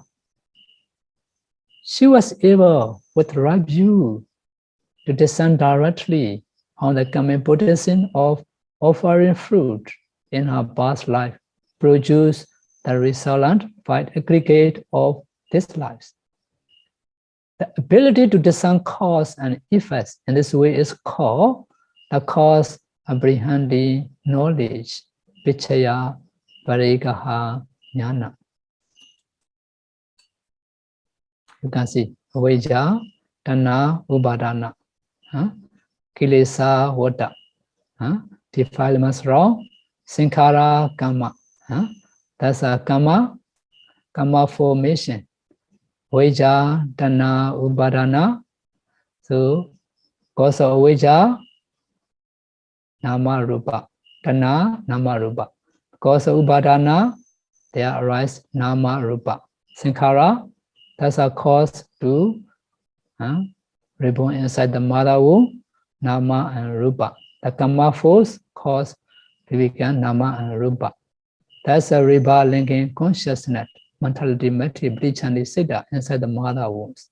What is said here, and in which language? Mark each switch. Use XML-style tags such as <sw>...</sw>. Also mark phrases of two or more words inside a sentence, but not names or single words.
<en>She was able, with right view, to discern directly on the karmic potency of offering fruit in her past life, produce the resultant five aggregate of these lives. The ability to discern cause and effects in this way is called the cause apprehending knowledge,</en> <pi>vichaya, parigaha, jnana.</pi> <en>You can see</en> <pi>avijja, tanha, upadana, kilesa, vata,</pi> <en>defilements wrong, sankhara, karma. That's a karma formation.</en> <pi>Avijja, tanha, upadana.</pi> <en>So, cause of avijja,</en> <pi>nama rupa. Tanha, nama rupa.</pi> <en>Cause of upadana, there arise</en> <pi>nama rupa. Sankhara,</pi> <en>that's a cause to reborn inside the mother womb, nama and rupa. The karma force cause to become nama and rupa. That's a riba linking consciousness, mentality, materiality, and siddha inside the mother wombs.</en>